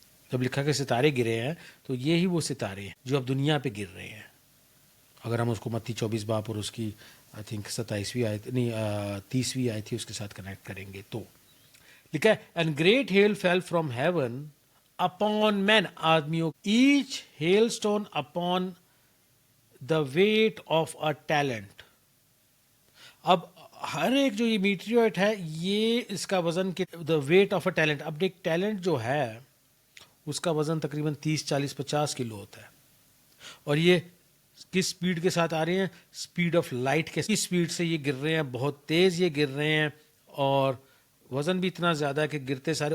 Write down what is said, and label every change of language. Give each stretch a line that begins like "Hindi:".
Urdu: جب لکھا کہ ستارے گرے ہیں تو یہی وہ ستارے ہیں جو اب دنیا پہ گر رہے ہیں. اگر ہم اس کو متی 24 باب اور اس کی آئی تھنک 27ویں آیت نہیں 30ویں آیت تھی اس کے ساتھ کنیکٹ کریں گے تو لکھا ہے and great heel feel from heaven upon مین.
English: آدمیوں each hail stone upon the weight of a talent.
Urdu: اب ہر ایک جو یہ میٹیورائٹ ہے یہ اس کا وزن دا ویٹ آف اے ٹیلنٹ. اب ایک ٹیلنٹ جو ہے اس کا وزن تقریباً 30, 40, 50 کلو ہوتا ہے. اور یہ کس سپیڈ کے ساتھ آ رہے ہیں؟ سپیڈ آف لائٹ کے سپیڈ سے یہ گر رہے ہیں, بہت تیز یہ گر رہے ہیں اور وزن بھی اتنا زیادہ ہے کہ گرتے سارے.